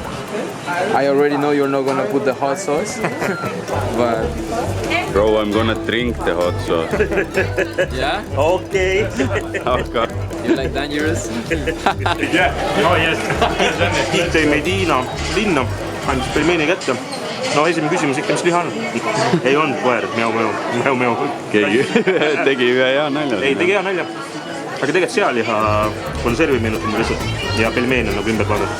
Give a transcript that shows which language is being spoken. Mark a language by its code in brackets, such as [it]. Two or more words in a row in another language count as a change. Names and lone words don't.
[en] I already know you're not gonna put the hot sauce, but... Bro, I'm gonna drink the hot sauce. Yeah? Okay. Okay. You like dangerous? Yeah, oh yes. [et] Tiit tõi meid Hiina linna, andis pelmeeni kätte. No esimene küsimus ikka, mis liha on? Ei on koer, meo. Keegi tegi ühe hea nalja. Ei, tegi hea nalja. Aga tegelikult sealiha konservi meenutamine lihtsalt ja pelmeen on nagu ümber pandud.